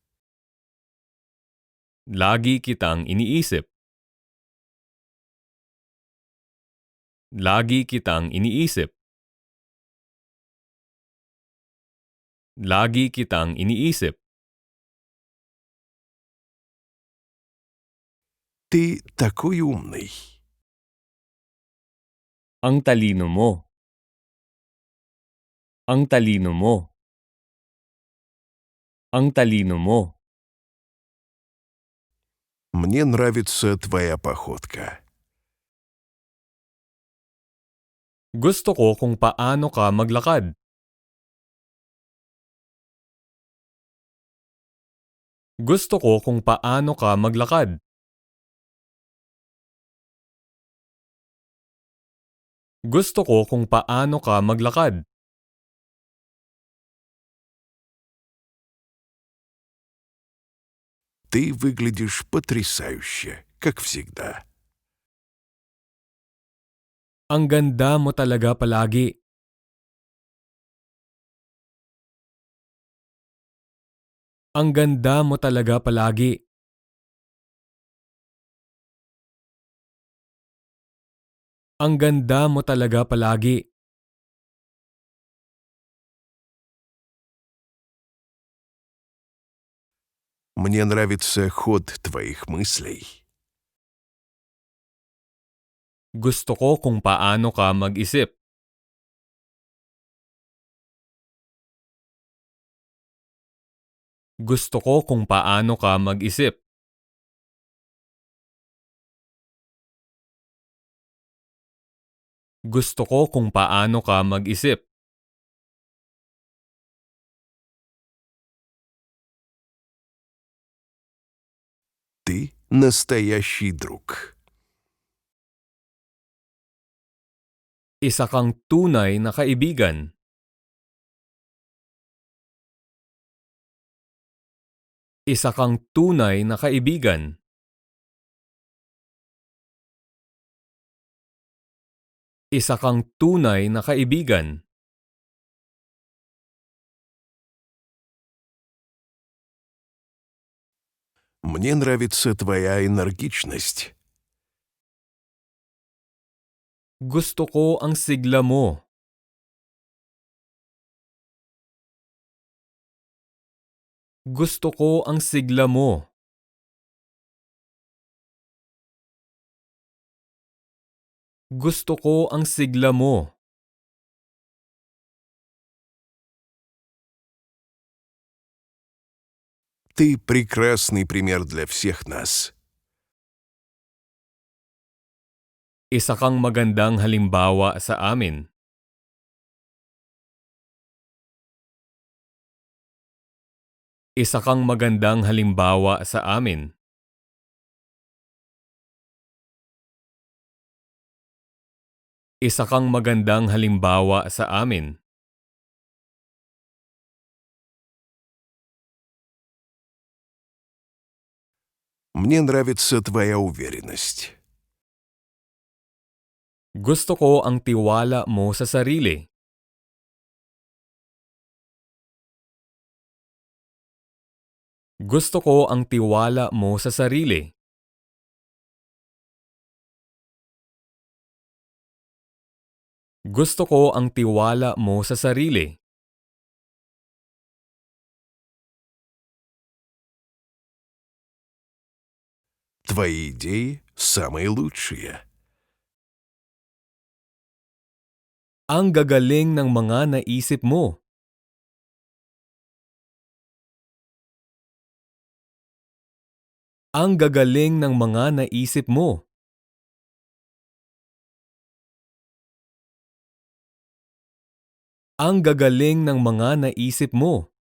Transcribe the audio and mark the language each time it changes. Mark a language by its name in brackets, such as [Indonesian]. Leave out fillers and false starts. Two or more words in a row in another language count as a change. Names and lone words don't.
[Filipino] Lagi kitang iniisip. Lagi kitang iniisip. Lagi kitang iniisip. [Russian] Ты такой умный. [Filipino] Ang talino mo. Ang talino mo. Ang talino mo. [Russian] Мне нравится твоя походка. [Filipino] Gusto ko kung paano ka maglakad. Gusto ko kung paano ka maglakad. Gusto ko kung paano ka maglakad. [Russian] Ты выглядишь потрясающе, как всегда. [Filipino] Ang ganda mo talaga palagi. Ang ganda mo talaga palagi. Ang ganda mo talaga palagi. [Russian] Мне нравится ход твоих мыслей. [Filipino] Gusto ko kung paano ka mag-isip. Gusto ko kung paano ka mag-isip. Gusto ko kung paano ka mag-isip. [Russian] Ты настоящий друг. [Filipino] Isa kang tunay na kaibigan. Isa kang tunay na kaibigan. Isa kang tunay na kaibigan. [Russian] Мне нравится твоя энергичность. [Filipino] Gusto ko ang sigla mo. Gusto ko ang sigla mo. Gusto ko ang sigla mo. [Russian] Ты прекрасный пример для всех нас. [Filipino] Isa kang magandang halimbawa sa amin. Isa kang magandang halimbawa sa amin. Isa kang magandang halimbawa sa amin. [Russian] Мне нравится твоя уверенность. [Filipino] Gusto ko ang tiwala mo sa sarili. Gusto ko ang tiwala mo sa sarili. Gusto ko ang tiwala mo sa sarili. [Russian] Твои идеи самые лучшие. [Filipino] Ang gagaling ng mga naisip mo. Ang gagaling ng mga naisip mo. Ang gagaling ng mga naisip mo.